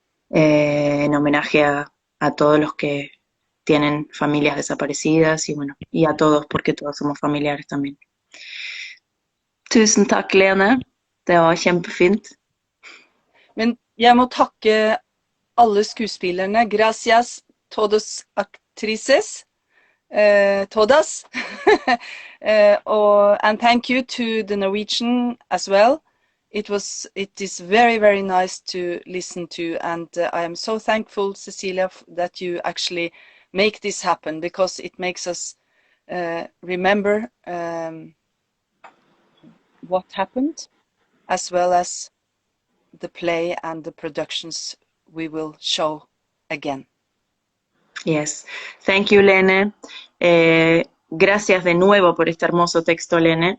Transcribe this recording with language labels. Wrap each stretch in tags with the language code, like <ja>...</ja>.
<es>En homenaje a todos los que tienen familias desaparecidas y bueno, y a todos, porque todos somos familiares también.</es> <no>Tusen takk, Lene. Det var kjempefint. Men jeg må takke alle skuespillerne.</no> <es>Gracias todos actrices. Todas.</es> <en>And thank you to the Norwegian as well. It is very, very nice to listen to, and I am so thankful, Cecilia, that you actually make this happen, because it makes us remember what happened, as well as the play and the productions we will show again. Yes. Thank you, Lene.</en> <es>Gracias de nuevo por este hermoso texto, Lene.</es>